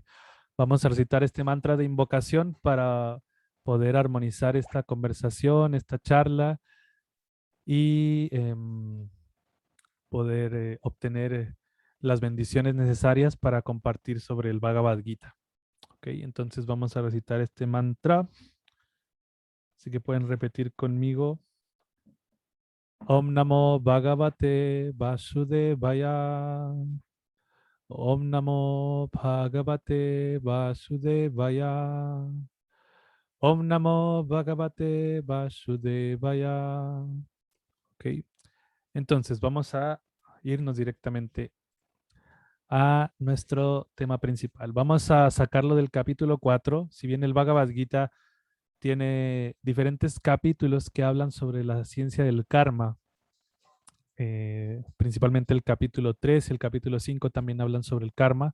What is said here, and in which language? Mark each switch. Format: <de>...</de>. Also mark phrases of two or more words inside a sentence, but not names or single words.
<es>Vamos a recitar este mantra de invocación para poder armonizar esta conversación, esta charla y poder obtener las bendiciones necesarias para compartir sobre el Bhagavad Gita. Ok, entonces vamos a recitar este mantra. Así que pueden repetir conmigo.</es> <sa>Om Namo Bhagavate Vasudevaya. Om Namo Bhagavate Vasudevaya. Om Namo Bhagavate Vasudevaya.</sa> <es>Ok, entonces vamos a irnos directamente a nuestro tema principal. Vamos a sacarlo del capítulo 4. Si bien el Bhagavad Gita tiene diferentes capítulos que hablan sobre la ciencia del karma, principalmente el capítulo 3 y el capítulo 5 también hablan sobre el karma.</es>